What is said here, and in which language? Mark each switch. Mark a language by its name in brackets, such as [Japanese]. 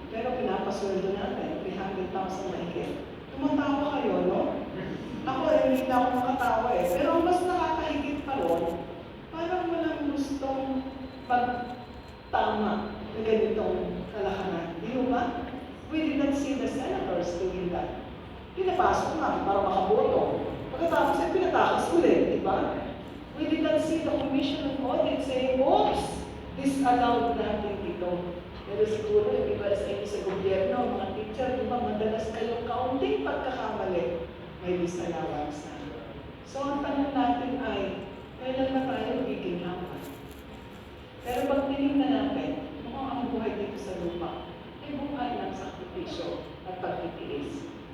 [Filipino] Pero pinapasweldo natin, 300,000 mahigit. Tumatawa kayo, no? Ako hindi na ako makatawa Pero ang mas nakakahigit pa ron, parang walang gustong pagtama na ganitong kalakaran. Di ba? [English] We did not see the senators doing that. [Filipino] Pinapasok na para makaboto. Pagkatapos ay pinatakas ulit, di ba? [English] We did not see the Commission on Audit saying, oops, disallowed [Filipino] natin ito. Pero siguro, yung iba sa inyo sa gobyerno, mga teacher, di ba, madalas kayong kaunting pagkakamali, may disallowance na. So, ang tanong natin ay, kailan na tayo giginhawa? Pero pag tinignan natin, mukhang ang buhay dito sa lupa, ay buhay ng sakripisyo at pagtitiis.